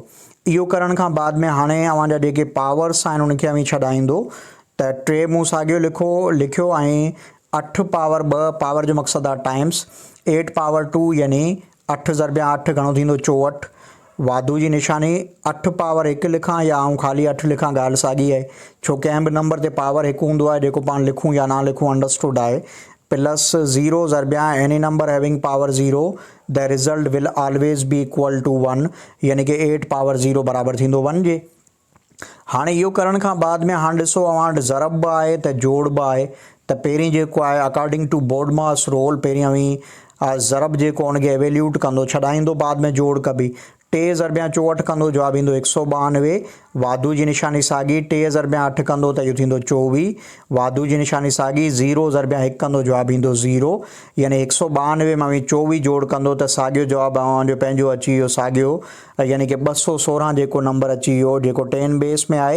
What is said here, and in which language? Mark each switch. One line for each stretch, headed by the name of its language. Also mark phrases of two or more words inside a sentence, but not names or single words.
Sindhi: इहो करण खां बाद में हाणे तव्हांजा जेके पावर्स आहिनि उनखे अवी छॾाईंदो, त 3 मूं साॻियो लिखियो ऐं 8 पावर 2 पावर जो मक़सदु आहे
English: times 8 power 2,
Sindhi: यानी 8 ज़रबिया 8 घणो थींदो 64। वाधू जी निशानी 8 पावर 1 लिखां या आऊं ख़ाली 8 लिखां, ॻाल्हि साॻी आहे, छो कंहिं बि नंबर ते पावर 1 हूंदो आहे, जेको पाण लिखूं या ना लिखूं अंडरस्टूड आहे।
English: plus 0 ज़रबिया any number having power 0 the result will always be equal to 1,
Sindhi: यानी कि 8 पावर 0 बराबरि थींदो 1 जे। हाणे इहो करण खां बाद में हाणे ॾिसो अव्हां वटि ज़रब बि आहे त जोड़ बि आहे, त पहिरीं जेको आहे
English: according to BODMAS rule
Sindhi: पहिरीं अवी ज़रब जेको उनखे एवेल्यूट कंदो, छॾाईंदो, बाद में जोड़ कबी। 3 ज़रबिया 64 कंदो, जवाबु ईंदो 192। वाधू जी निशानी साॻी, 3 ज़रबिया 8 कंदो त इहो थींदो 24। वाधू जी निशानी साॻी, 0 ज़रबिया 1 कंदो, जवाबु ईंदो 0, यानी 192 में 24 जोड़ कंदो त साॻियो जवाबु तव्हांजो पंहिंजो अची वियो साॻियो, यानी कि 216 जेको नंबर अची वियो, जेको 10 बेस में आहे।